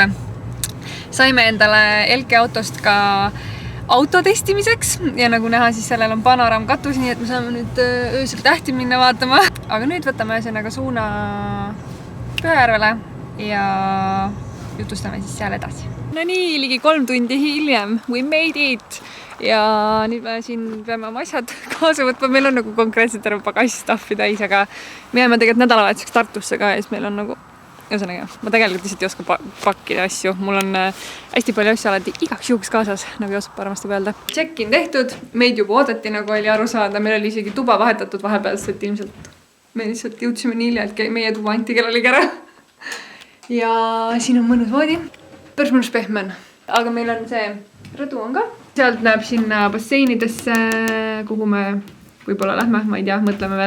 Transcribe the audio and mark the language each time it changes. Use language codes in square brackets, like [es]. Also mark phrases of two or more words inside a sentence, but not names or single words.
[et] Saime endale Elke autost ka auto testimiseks ja nagu näha, siis sellel on panoraam katus, nii et me saame nüüd öösel tähti minna vaatama. Aga nüüd võtame ühesõnaga suuna Pühajärvele ja jutustame siis seal edasi. No nii, ligi 3 tundi hiljem, [en] we made it! [et] Ja nüüd me siin peame oma asjad kaasa võtma, meil on nagu konkreetselt terve pagassstaffi täis, aga me jääme tegelikult nädalavahetuseks Tartusse ka ja siis meil on nagu, ühesõnaga, ma tegelikult lihtsalt ei oska pakkida asju, mul on hästi palju asju alati igaks juhuks kaasas, nagu Joosep armastab öelda. Check-in tehtud, meid juba oodati, nagu oli aru saada, meil oli isegi tuba vahetatud vahepeal, sest ilmselt me lihtsalt jõudsime nii hilja, et meie tuba anti kellelegi ära. Ja siin on mõnus voodi, päris mõnus pehmen, aga meil on see rõdu on ka. Sealt näeb sinna basseinidesse, kuhu me võib-olla lähme, ma ei tea, mõtleme veel.